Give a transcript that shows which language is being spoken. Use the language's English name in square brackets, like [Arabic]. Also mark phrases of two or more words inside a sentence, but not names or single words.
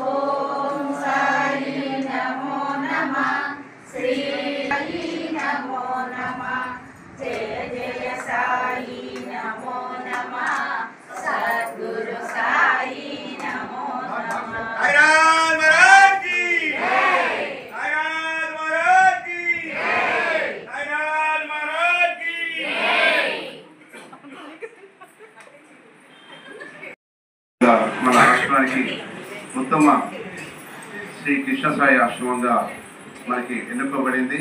[Sanskrit] ओम साई नमो नमः। श्री साई नमो नमः। जय जय साई नमो नमः। सद्गुरु साई नमो नमः। [Telugu] మన రాష్ట్రానికి ఉత్తమ శ్రీ కృష్ణ సాయి ఆశ్రమంగా మనకి ఎన్నుకోబడింది.